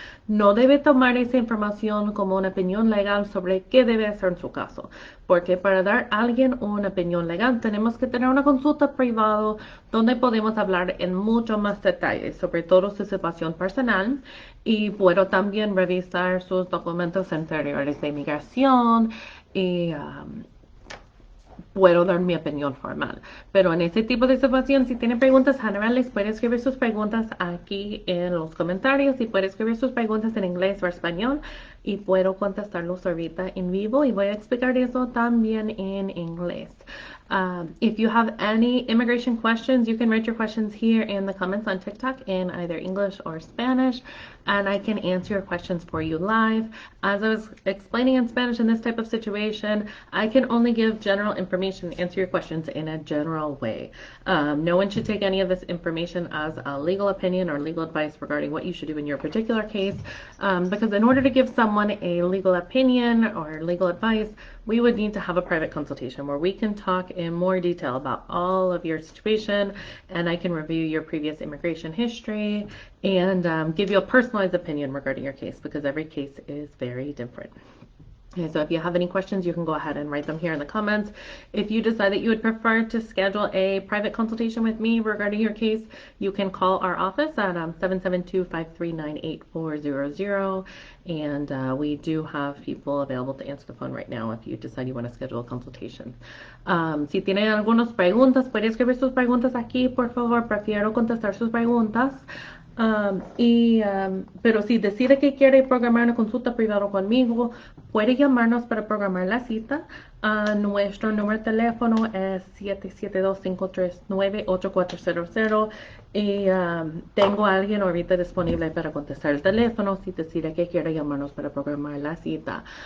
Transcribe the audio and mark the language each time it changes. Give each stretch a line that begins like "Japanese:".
Spanish: No debe tomar esa información como una opinión legal sobre qué debe hacer en su caso, porque para dar a alguien una opinión legal tenemos que tener una consulta privada donde podemos hablar en mucho más detalle sobre todo su situación personal y puedo también revisar sus documentos anteriores de inmigración y puedo dar mi opinión formal. Pero en este tipo de situación, si tiene preguntas generales, puede escribir sus preguntas aquí en los comentarios y puede escribir sus preguntas en inglés o español y puedo contestarlos ahorita en vivo y voy a explicar eso también en inglés.
English: If you have any immigration questions, you can write your questions here in the comments on TikTok in either English or Spanish, and I can answer your questions for you live. As I was explaining in Spanish in this type of situation, I can only give general information and answer your questions in a general way. No one should take any of this information as a legal opinion or legal advice regarding what you should do in your particular case, because in order to give someone a legal opinion or legal advice, we would need to have a private consultation where we can talk in more detail about all of your situation, and I can review your previous immigration history and give you a personalized opinion regarding your case because every case is very different. Okay, so if you have any questions, you can go ahead and write them here in the comments. If you decide that you would prefer to schedule a private consultation with me regarding your case, you can call our office at 772-539-8400. And we do have people available to answer the phone right now if you decide you want to schedule a consultation.
Spanish: Si tienen algunas preguntas, pueden escribir sus preguntas aquí, por favor. Prefiero contestar sus preguntas. Pero si decide que quiere programar una consulta privada conmigo, puede llamarnos para programar la cita. Nuestro número de teléfono es 772-539-8400 y tengo a alguien ahorita disponible para contestar el teléfono si decide que quiere llamarnos para programar la cita.